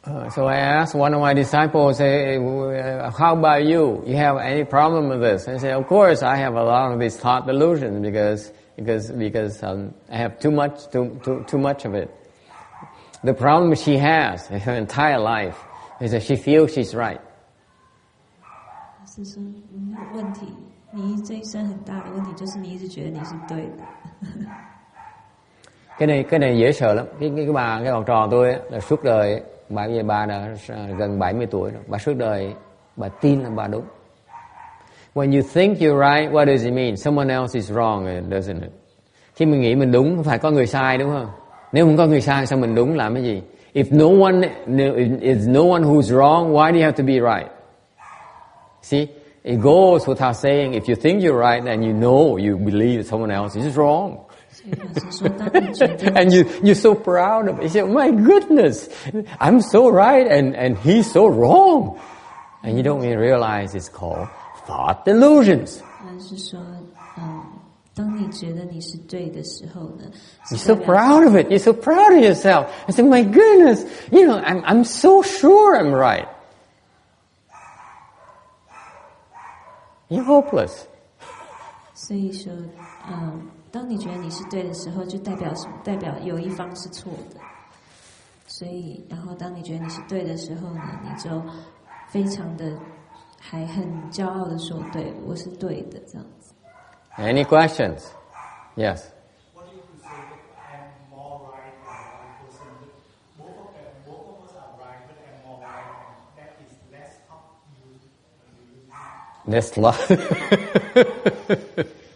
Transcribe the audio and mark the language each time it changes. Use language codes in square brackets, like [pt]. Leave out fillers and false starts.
[en] So I asked one of my disciples, hey, how about you? You have any problem with this? I said, of course, I have a lot of these thought delusions because I have too much of it. The problem she has in her entire life is that she feels she's right. [zh] 是说你有问题，你这一生很大的问题就是你一直觉得你是对的。 [vi] cái này dễ sợ lắm. Cái học trò tôi là suốt đời, bà đã gần 70 tuổi rồi, bà suốt đời bà tin là bà đúng. [en] When you think you're right, what does it mean? Someone else is wrong, doesn't it? [vi] Khi mình nghĩ mình đúng, phải có người sai đúng không? Nếu không có người sai, sao mình đúng làm cái gì? [en] If no one who's wrong, why do you have to be right? See, It goes without saying, if you think you're right and you know, you believe someone else is wrong. [zh] 所以法师说，当你觉得 [en] And you're so proud of it. You say, my goodness, I'm so right and he's so wrong. And you don't even realize it's called thought delusions. [zh] 法师说，当你觉得你是对的时候呢 [en] You're so proud of it. You're so proud of yourself. I say, my goodness, you know, I'm so sure I'm right. You're hopeless. [zh] 所以说，当你觉得你是对的时候，就代表什么？代表有一方是错的。所以，然后当你觉得你是对的时候呢，你就非常的还很骄傲的说：“对，我是对的。” 这样子。 [en] Any questions? Yes. What do you say that I'm more right than one person? Both of us are right, but I'm more right, and that is less of you. That's love.